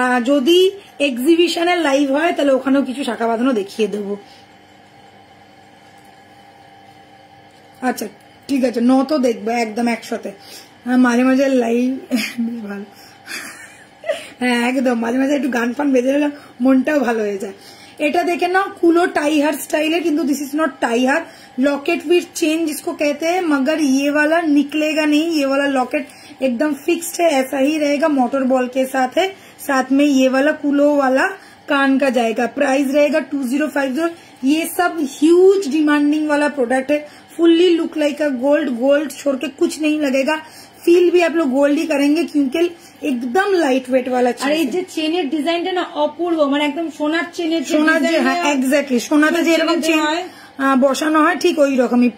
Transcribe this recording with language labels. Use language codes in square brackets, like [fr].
[bn] যদি এক্সিবিশনের লাইভ হয় তাহলে ওখানেও কিছু শাঁখা বাঁধানো দেখিয়ে দেবো। আচ্ছা ঠিক আছে, তো দেখবো একদম একসাথে। মাঝে মাঝে লাইভ বেশ ভালো, হ্যাঁ একদম মাঝে মাঝে একটু গান ফান বেজে গেলে মনটাও ভালো হয়ে যায়। এটা দেখে [hi] नाउ कुलो टाई हार स्टाइल है, किंतु [en] This is not tie हार। [hi] लॉकेट विथ चेन जिसको कहते हैं, मगर ये वाला निकलेगा नहीं। ये वाला लॉकेट एकदम फिक्स्ड है, ऐसा ही रहेगा, मोटर बॉल के साथ है। साथ में ये वाला कुलो वाला कान का जाएगा। प्राइस रहेगा 2050। ये सब ह्यूज डिमांडिंग वाला प्रोडक्ट है। [en] fully look like a gold, [hi] gold छोड़ के कुछ नहीं लगेगा। फील भी आप लोग गोल्ड ही करेंगे क्योंकि एकदम लाइट वेट वाला चीज। [bn] আর এই যে চেনের ডিজাইনটা না অপূর্ব, মানে একদম সোনার চেনের, সোনার যে, হ্যাঁ এক্স্যাক্টলি সোনাতে যেরকম চেন বসানো হয় ঠিক ওই রকমই।